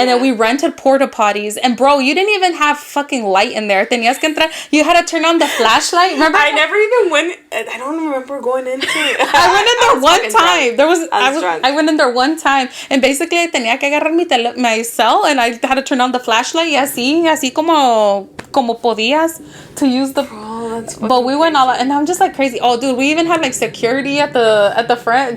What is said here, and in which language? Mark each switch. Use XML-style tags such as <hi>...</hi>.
<en>And then we rented porta potties. And bro, you didn't even have fucking light in there.</en> <es>Tenías que entrar.</es> <en>You had to turn on the flashlight. Remember? I never even went. I don't remember going into it. I went in there one time. Drunk. I went in there one time. And basically, I</en> <es>tenía que agarrar</es> <en>my cell. And I had to turn on the flashlight.</en> <es>Y así como podías</es> <en>to use the. Bro, that's but we went all out. And I'm just like crazy. Oh, dude, we even had like security at the front.</en>